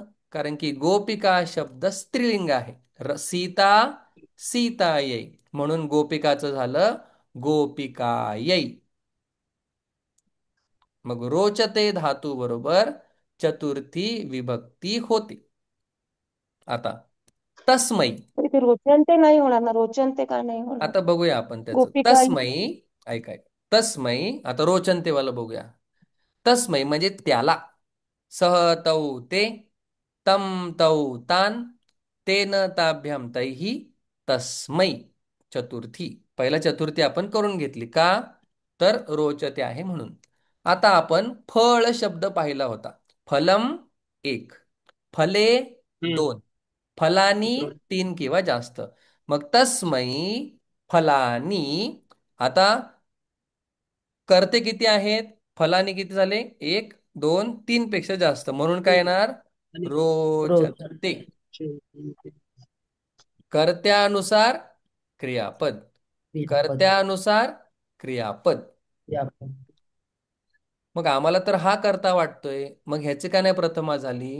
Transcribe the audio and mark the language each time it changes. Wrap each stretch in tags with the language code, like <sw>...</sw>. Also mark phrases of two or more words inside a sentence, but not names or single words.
<mr>कारण की गोपिका शब्द स्त्रीलिंग आहे.</mr> <sa>सीता, सीतायै,</sa> <mr>म्हणून गोपिकाचं झालं गोपिकायै. मग रोचते धातू बरोबर चतुर्थी विभक्ती होते. आता तस्मै. तर इथे रोचन ते नाही होणार ना, रोचन ते का नाही होणार? आता बघूया आपण त्याचं गोपिका. तस्मै. ऐकाय, तस्मै. आता रोचनतेवाला बघूया. तस्मै म्हणजे त्याला.</mr> <sa>सह तौ ते, तम तौ तान, तेन ताभ्याम तैहि, तस्मै चतुर्थी.</sa> <mr>पहिला चतुर्थी आपण करून घेतली का? तर रोचते आहे म्हणून. आता आपण फळ शब्द पाहिला होता.</mr> <sa>फलम 1, फले हम्म.</sa> <mr>2, फलानी दोन. 3 किंवा जास्त. मग</mr> <sa>तस्मै फलानी.</sa> <mr>आता करते किती आहेत? फलानी किती झाले? 1, 2, 3 पेक्षा जास्त, म्हणून काय तीन. येणार? आणि रोज. रोचते. कर्त्यानुसार क्रियापद. कर्त्यानुसार क्रियापद. मग आम्हाला तर हा करता वाटतोय, मग ह्याची का नाही प्रथमा झाली?</mr>